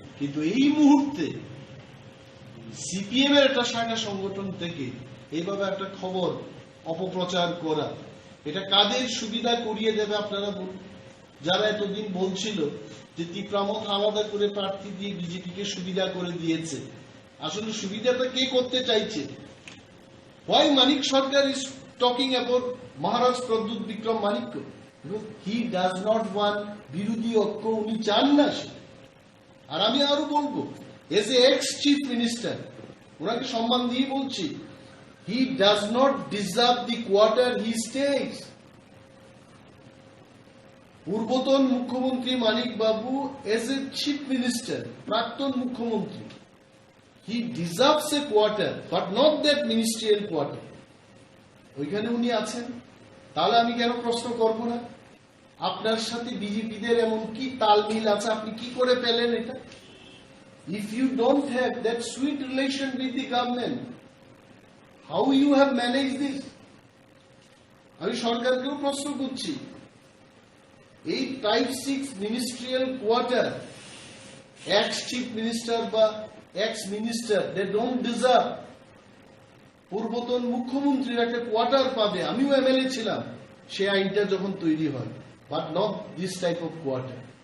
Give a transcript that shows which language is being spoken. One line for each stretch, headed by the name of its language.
Bangla: কিন্তু এই মুহূর্তে সিপিএম এর একটা শাখা সংগঠন থেকে এইভাবে একটা খবর অপপ্রচার করা, এটা কাদের সুবিধা করিয়ে দেবে আপনারা বলুন? যারা এতদিন বলছিল যে ত্রিপ্রামথ আলাদা করে প্রার্থী দিয়ে বিজেপিকে সুবিধা করে দিয়েছে, আসলে সুবিধাটা কে করতে চাইছে?
English: Why Manik Sarkar is talking about Maharaj Pradyut Vikram Manikya? He does not want
Bangla: বিরোধী ঐক্য, উনি চান না সে। আর আমি আরো বলবো,
English: as a ex chief minister,
Bangla: ওনাকে সম্মান দিয়ে বলছি,
English: he does not deserve the quarter he stays.
Bangla: পূর্বতন মুখ্যমন্ত্রী মানিক বাবু
English: as a chief minister,
Bangla: প্রাক্তন মুখ্যমন্ত্রী,
English: he deserves a quarter but not that ministerial quarter.
Bangla: ওইখানে উনি আছেন। তাহলে আমি কেন প্রশ্ন করব না? আপনার সাথে বিজেপিদের এমন কি তালমিল আছে, আপনি কি করে পেলেন এটা?
English: If you don't have that sweet relation with the government, how you have managed this?
Bangla: আমি সরকারকেও প্রশ্ন করছি, এই
English: Type 6 ministerial quarter ex chief minister বা ex minister, they don't deserve.
Bangla: পূর্বতন মুখ্যমন্ত্রীর একটা কোয়ার্টার পাবে, আমিও এমএলএ ছিলাম সে আইনটা যখন তৈরি হয়,
English: But not this type of quarter.